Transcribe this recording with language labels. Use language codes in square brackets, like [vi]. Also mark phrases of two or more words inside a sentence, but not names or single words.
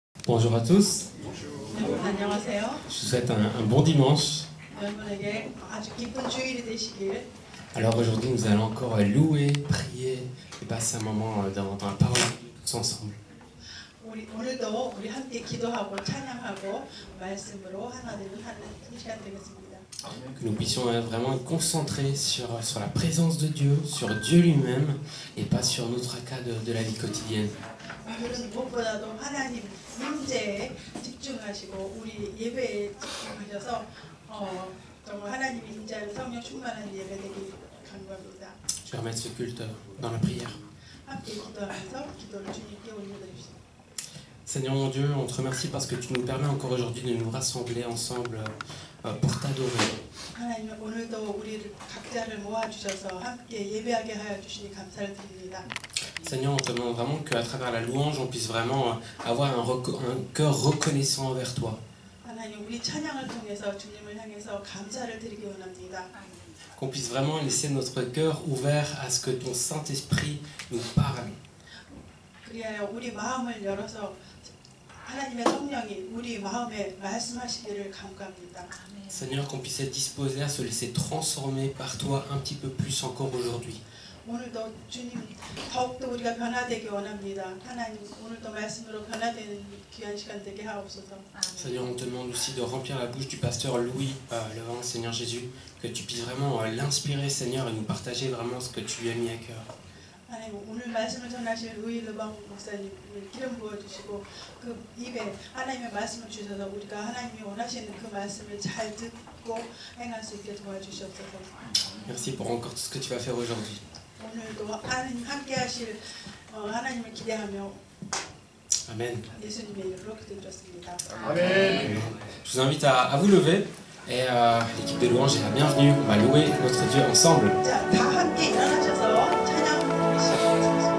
[fr] Bonjour à tous, [ko] 안녕하세요. [fr] je vous souhaite un bon dimanche. [ko] 여러분에게 아주 기쁜 주일이 되시길. [fr] Alors aujourd'hui nous allons encore louer, prier et passer un moment dans la parole tous ensemble. [ko] 오늘도 우리 함께 기도하고 찬양하고 말씀으로 하나 되는 시간 되겠습니다. [fr] Que nous puissions vraiment être concentrés sur la présence de Dieu, sur Dieu lui-même et pas sur notre cas de la vie quotidienne. [ko] 오늘은 무엇보다도 하나님 임재에 집중하시고 우리 예배에 집중하셔서 정말 하나님이 임재하는 성령 충만한 예배 되길 간구합니다. [fr] Je vais remettre ce culte dans la prière. [ko] 함께 기도하면서 기도를 주님께 올려드립시다. [fr] Seigneur mon Dieu, on te remercie parce que tu nous permets encore aujourd'hui de nous rassembler ensemble pour t'adorer. [ko] 하나님 오늘도 우리를 각자를 모아주셔서 함께 예배하게 하여 주시니 감사를 드립니다. [fr] Seigneur, on te demande vraiment qu'à travers la louange, on puisse vraiment avoir un cœur reconnaissant envers toi. [ko] 하나님 우리 찬양을 통해서 주님을 향해서 감사를 드리기 원합니다. [fr] Qu'on puisse vraiment laisser notre cœur ouvert à ce que ton Saint-Esprit nous parle. [ko] 그리하여 우리 마음을 열어서 하나님의 성령이 우리 마음에 말씀하시기를 간구합니다. [fr] Seigneur, qu'on puisse être disposé à se laisser transformer par toi un petit peu plus encore aujourd'hui. [ko] 오늘도 주님 더욱더 우리가 변화되기 원합니다. 하나님 오늘도 말씀으로 변화되는 귀한 시간 되게 하옵소서. [fr] Seigneur, on te demande aussi de remplir la bouche du pasteur Louis, le grand Seigneur Jésus, que tu puisses vraiment l'inspirer, Seigneur, et nous partager vraiment ce que tu lui as mis à cœur. [ko] 하나님 오늘 말씀을 전하실 루이 르방 목사님을 기름 부어주시고 그 입에 하나님의 말씀을 주셔서 우리가 하나님이 원하시는 그 말씀을 잘 듣고 행할 수 있게 도와주시옵소서. [fr] Merci pour encore tout ce que tu vas faire aujourd'hui. [ko] 오늘도 하나님 함께하실 하나님을 기대하며 Amen. 예수님의 이름으로 기도드렸습니다. Amen. [fr] Je vous invite à vous lever et l'équipe de louange est la bienvenue. On va louer notre Dieu ensemble. [ko] 자, 다 함께 일어나셔서 찬양 시작하겠습니다.